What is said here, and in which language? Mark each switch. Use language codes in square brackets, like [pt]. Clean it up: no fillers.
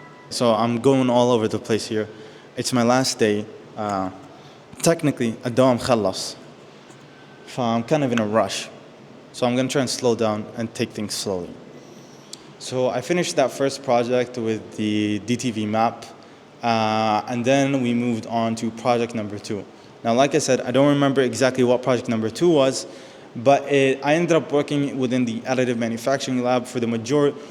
[en] So I'm going all over the place here. It's my last day. [ar] Technically, الدوام خلص. [en] So I'm kind of in a rush. So I'm going to try and slow down and take things slowly. So I finished that first project with the DTV map. And then we moved on to project number 2. Now, like I said, I don't remember exactly what project number 2 was, but I ended up working within the additive manufacturing lab for the majority.